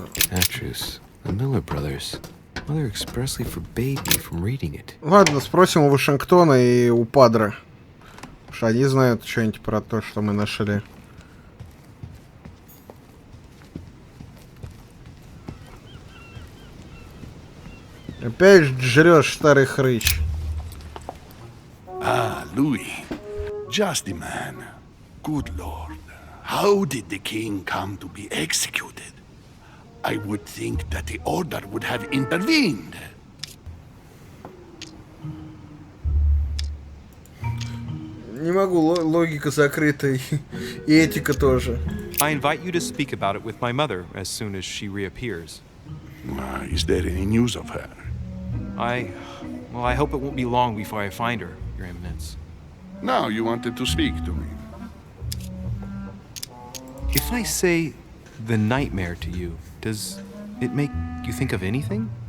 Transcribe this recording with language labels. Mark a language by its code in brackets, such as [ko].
[en] Atrus, the Miller brothers. Mother expressly forbade me from reading it. [ru] Ладно, спросим у Вашингтона и у Падре. Потому что они знают что-нибудь про то, что мы нашли. Опять жрешь, старый хрыч. [en] Ah, Louis. Just the man. Good Lord. How did the king come to be executed? I would think that the order would have intervened. [ru] Не могу, логика закрыта и этика тоже. [en] I invite you to speak about it with my mother as soon as she reappears. Is there any news of her? I hope it won't be long before I find her, Your Eminence. Now you wanted to speak to me. If I say the nightmare to you, does it make you think of anything?